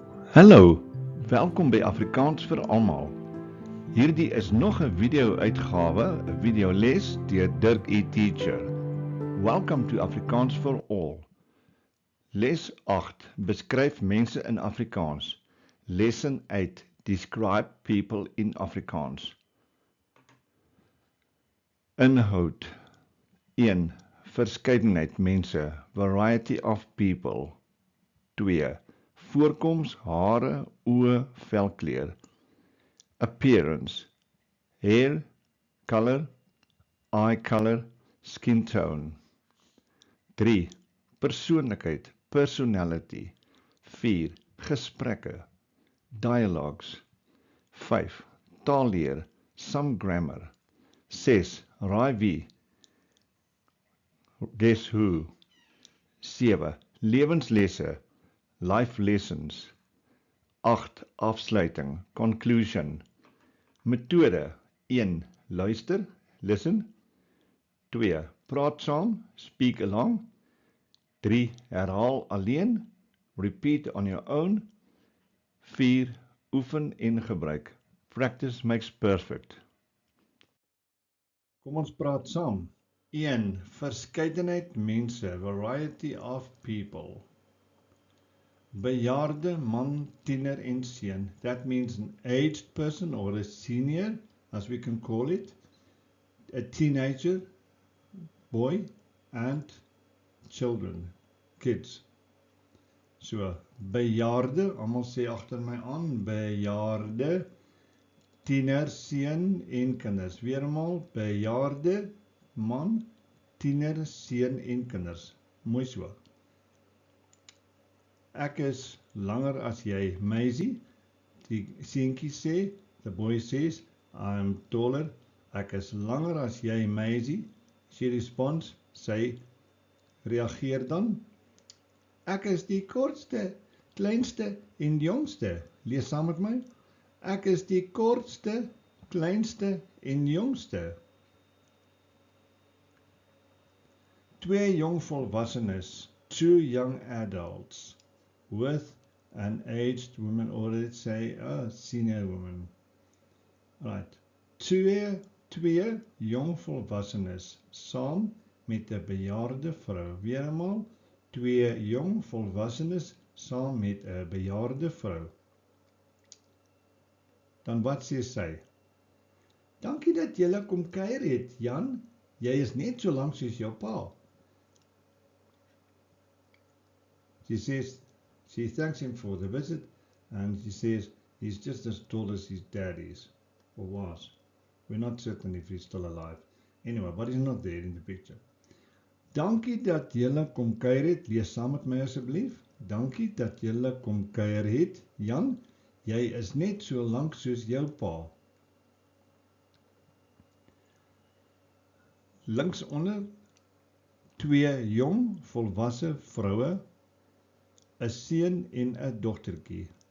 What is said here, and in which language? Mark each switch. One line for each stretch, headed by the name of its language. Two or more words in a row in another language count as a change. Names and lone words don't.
Afrikaans: Hallo, welkom by Afrikaans vir almal. Hierdie is nog 'n video-uitgawe, 'n videoles deur Dirk E.
English: Teacher. Welcome to Afrikaans for all.
Afrikaans: Les 8 beskryf mense in Afrikaans.
English: Lesson 8 describe people in Afrikaans.
Afrikaans: Inhoud 1. Verskeidenheid mense,
English: variety of people.
Afrikaans: 2. Voorkoms, hare, oë, velkleur.
English: Appearance, hair, color, eye color, skin tone.
Afrikaans: 3. Persoonlikheid, personality. 4. Gesprekke, dialogues. 5. Taalleer,
English: some grammar.
Afrikaans: 6. Raai wie,
English: guess who.
Afrikaans: 7. Lewenslesse,
English: life lessons.
Afrikaans: 8. Afsluiting, conclusion. Methode 1. Luister, listen. 2. Praat saam,
English: speak along.
Afrikaans: 3. Herhaal alleen,
English: repeat on your own.
Afrikaans: 4. Oefen en gebruik,
English: practice makes perfect.
Afrikaans: Kom ons praat saam. 1. Verskeidenheid mense,
English: variety of people.
Afrikaans: Bejaarde man, tiener en seun.
English: That means an aged person or a senior, as we can call it. A teenager, boy, and children, kids.
Afrikaans: So, bejaarde, almal sê agter my aan, bejaarde, tiener, seun en kinders. Weermaal, bejaarde man, tiener, seun en kinders. Mooi so. Ek is langer as jy, Maisie. Die seentjie sê,
English: the boy says, I'm taller.
Afrikaans: Ek is langer as jy, Maisie.
English: She responds,
Afrikaans: sy reageer dan. Ek is die kortste, kleinste en jongste. Lees saam met my. Ek is die kortste, kleinste en jongste. 2 jong volwassenes,
English: 2 young adults. With an aged woman, or let's say a senior woman. Right.
Afrikaans: 2 jong volwassenes saam met 'n bejaarde vrou. Weermaal 2 jong volwassenes saam met 'n bejaarde vrou. Dan wat sê sy? Dankie dat julle kom kuier het, Jan. Jy is net so lank soos jou pa.
English: She says, she thanks him for the visit, and she says he's just as tall as his dad is, or was. We're not certain if he's still alive. Anyway, but he's not there in the picture.
Afrikaans: Dankie dat julle kom kuier het. Lees saam met my asseblief. Dankie dat julle kom kuier het. Jan, jy is net so lank soos jou pa. Links onder 2 jong volwasse vroue, 'n seun en 'n dogtertjie.